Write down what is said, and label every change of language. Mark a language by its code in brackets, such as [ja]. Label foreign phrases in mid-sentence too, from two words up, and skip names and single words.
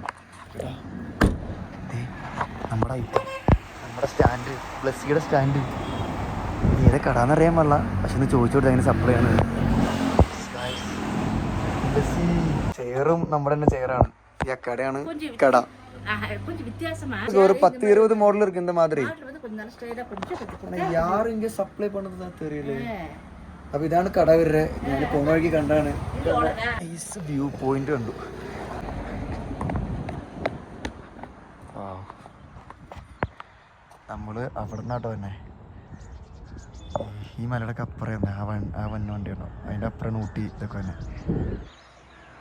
[ml] നമ്മുടെ ഐറ്റം, നമ്മുടെ സ്റ്റാൻഡ്, ബ്ലസ്സിയുടെ സ്റ്റാൻഡ്. ഏത് കടാന്നറിയാൻ പാടില്ല, പക്ഷെ ഒന്ന് ചോദിച്ചു കൊടുത്ത് അങ്ങനെ സപ്ലൈ ആണ്. ബ്ലസ്സി ചെയറും നമ്മുടെ തന്നെ ചെയറാണ്. ഈ കടയാണ് കട. [ta] ஒரு 10-20 மாடல் இருக்கு இந்த மாதிரி. யாரு இங்க சப்ளை பண்ணது தெரியல. [ml] അപ്പൊ ഇതാണ് കട വരെ. ഞാൻ പോണ വഴിക്ക് കണ്ടാണ്. [en] view point [ml] കണ്ടു. നമ്മള് അവിടെ നിന്നാട്ടോ തന്നെ. ഈ മലയുടെ അപ്പുറം ആ വണ്ടി ഉണ്ടോ, അതിന്റെ അപ്പുറം ഊട്ടി ഇതൊക്കെ തന്നെ.